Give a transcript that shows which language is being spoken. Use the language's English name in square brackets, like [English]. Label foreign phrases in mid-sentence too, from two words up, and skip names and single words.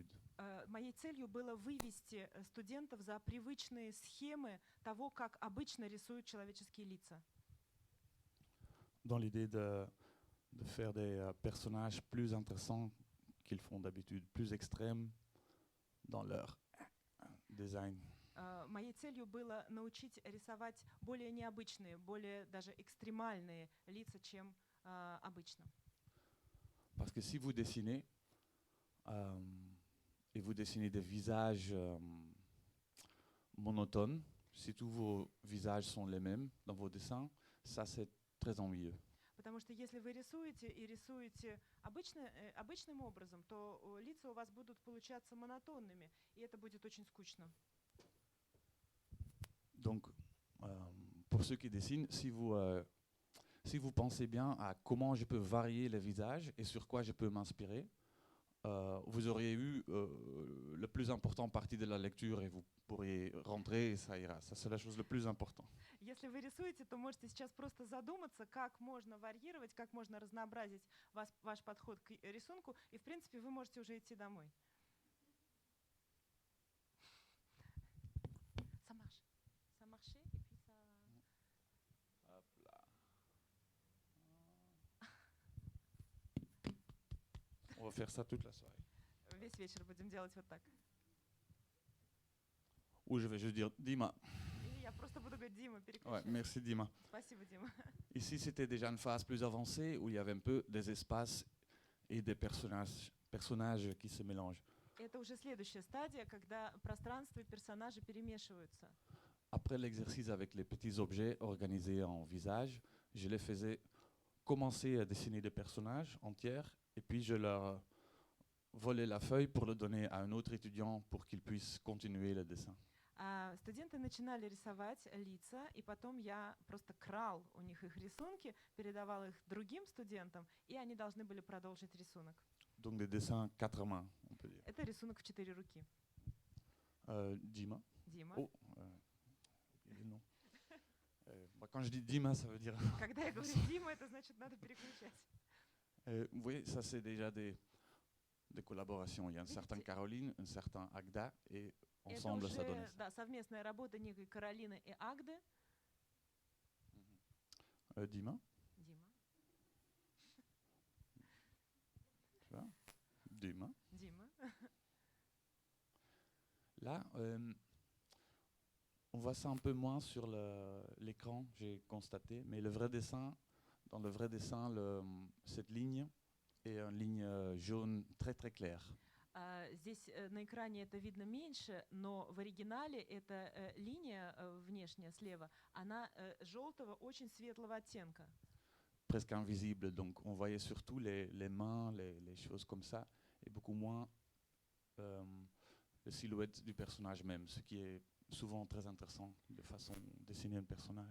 [Russian] Моей целью было вывести студентов за привычные схемы того, как обычно рисуют человеческие лица. [French] Dans l'idée de faire des personnages plus intéressants qu'ils font d'habitude, plus extrêmes dans leur design. [Russian] Моей целью было научить рисовать более необычные, более даже экстремальные лица, чем обычно. [French] Parce que si vous dessinez, et vous dessinez des visages monotones, si tous vos visages sont les mêmes dans vos dessins, ça c'est très ennuyeux. [Russian] Потому что если вы рисуете и рисуете обычным образом, то лица у вас будут получаться монотонными, и это будет очень скучно. [French] Donc, pour ceux qui dessinent, si vous pensez bien à comment je peux varier les visages et sur quoi je peux m'inspirer, vous auriez eu le plus important partie de la lecture et vous pourriez rentrer et ça ira. Ça, c'est la chose la plus importante. [Russian] Если вы рисуете, то можете сейчас просто задуматься, как можно варьировать, как можно разнообразить ваш подход к рисунку, и, в принципе, вы можете уже идти домой. [French] Ça marche, et puis ça... Hop là. On va faire ça toute la soirée. [Russian] Весь вечер будем делать вот так. [French] Ou je vais juste dire Dima. [Russian] Или я просто буду говорить Дима, [French] Ouais, [Russian] переключай. [French] merci Dima. [Russian] Спасибо, Дима. [French] Ici, c'était déjà une phase plus avancée où il y avait un peu des espaces et des personnages qui se mélangent. [Russian] Это уже следующая стадия, когда пространство и персонажи перемешиваются. [French] Après l'exercice avec les petits objets organisés en visage, je les faisais commencer à dessiner des personnages entiers et puis je leur volais la feuille pour le donner à un autre étudiant pour qu'il puisse continuer le dessin. [Russian] Студенты начинали рисовать лица, и потом я просто крал у них их рисунки, передавал их другим студентам, и они должны были продолжить рисунок. [French] Donc des dessins 4 mains, on peut dire. [Russian] Это рисунок в 4 руки. Dima. Дима. [French] Oh, il y a le nom. Quand je dis Dima, ça veut dire... [Russian] Когда я говорю Дима, это значит надо переключать. [French] Vous voyez, ça c'est déjà des collaborations. Il y a un certain Caroline, un certain Agda, et ensemble [Russian] Это [French] ça donne [Russian] уже [French] ça. [Russian] совместная работа некой Каролины и Агды. [French] Dima, [Russian] Дима. [French] tu vois Dima. [Russian] Дима. [French] Là, on voit ça un peu moins sur l'écran, j'ai constaté, mais le vrai dessin, dans le vrai dessin, cette ligne est une ligne jaune très très claire. [Russian] Здесь на экране это видно меньше, но в оригинале эта линия внешняя слева, она желтого, очень светлого оттенка. [French] Presque invisible, donc on voyait surtout les mains, les choses comme ça, et beaucoup moins la silhouette du personnage même, ce qui est souvent très intéressant de façon de dessiner un personnage.